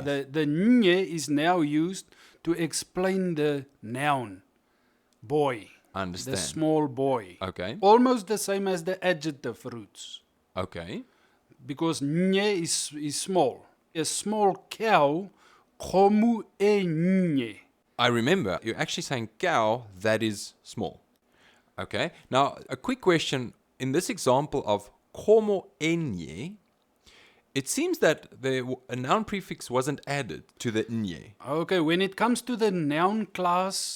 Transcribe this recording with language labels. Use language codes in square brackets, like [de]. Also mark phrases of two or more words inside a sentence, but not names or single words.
[en] the nye is now used to explain the noun boy. Understand. The small boy. Okay. Almost the same as the adjective roots. Okay. because nye is small. A small cow, [tn] kgomo e nnye. [en] I remember you're actually saying cow that is small. Okay. Now, a quick question. In this example of kgomo enye, it seems that a noun prefix wasn't added to the nye. Okay, when it comes to the noun class,